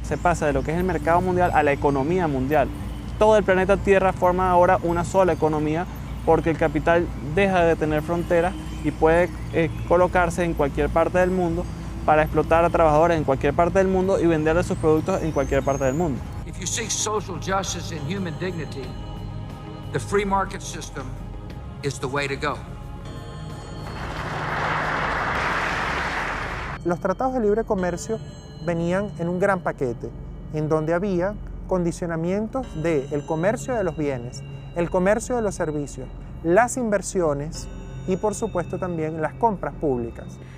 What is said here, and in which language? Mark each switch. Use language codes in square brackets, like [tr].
[es] Se pasa de lo que es el mercado mundial a la economía mundial. Todo el planeta Tierra forma ahora una sola economía porque el capital deja de tener fronteras y puede colocarse en cualquier parte del mundo para explotar a trabajadores en cualquier parte del mundo y venderle sus productos en cualquier parte del mundo. [en] If you seek social justice and human dignity, the free market system is the way to go. [es] Los tratados de libre comercio venían en un gran paquete, en donde había condicionamientos del comercio de los bienes, el comercio de los servicios, las inversiones y, por supuesto, también las compras públicas.